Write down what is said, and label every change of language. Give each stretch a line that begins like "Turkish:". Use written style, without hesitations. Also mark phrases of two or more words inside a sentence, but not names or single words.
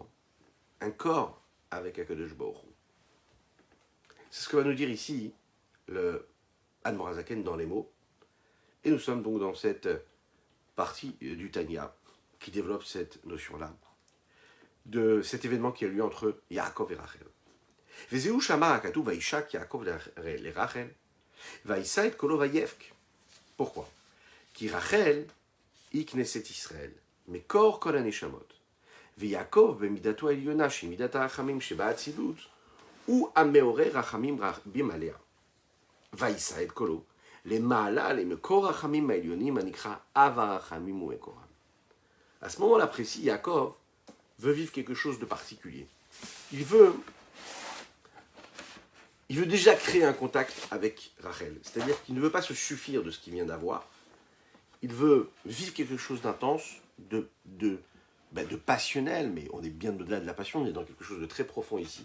French: Un corps avec
Hebrew: הקדוש ברוך הוא.
French: C'est ce que va nous dire ici le Admor HaZaken dans les mots. Et nous sommes donc dans cette partie du Tanya qui développe cette notion-là, de cet événement qui a lieu entre Yaakov et Rachel.
Hebrew: וזהו שאמר הכתוב וישק יעקב לרחל, וישא את קולו ויבך.
French: Pourquoi?
Hebrew: כי רחל היא כנסת ישראל, מקור כל הנשמות, ויעקב במידתו העליונה שהיא מידת הרחמים שבאצילות הוא המעורר רחמים רבים עליה. ויישא את קולו למעלה למקור רחמים העליונים הנקרא אב הרחמים ומקורם.
French: À ce moment-là précis, Yaakov veut vivre quelque chose de particulier. Il veut déjà créer un contact avec Rachel. C'est-à-dire qu'il ne veut pas se suffire de ce qu'il vient d'avoir. Il veut vivre quelque chose d'intense, de passionnel, mais on est bien au-delà de la passion, on est dans quelque chose de très profond ici.